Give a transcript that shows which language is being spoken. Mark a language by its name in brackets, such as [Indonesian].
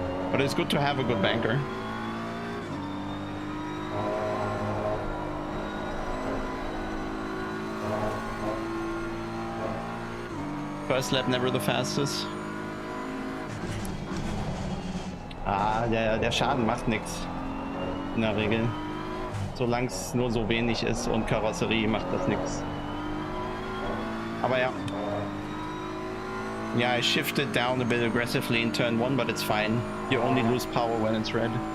[English] But it's good to have a good banker. First lap never the fastest. [German] Ah, der Schaden macht nichts. In der Regel. Solange es nur so wenig ist und Karosserie macht das nichts. Aber ja. [English] Yeah, I shifted down a bit aggressively in turn 1, but it's fine. You only lose power when it's red.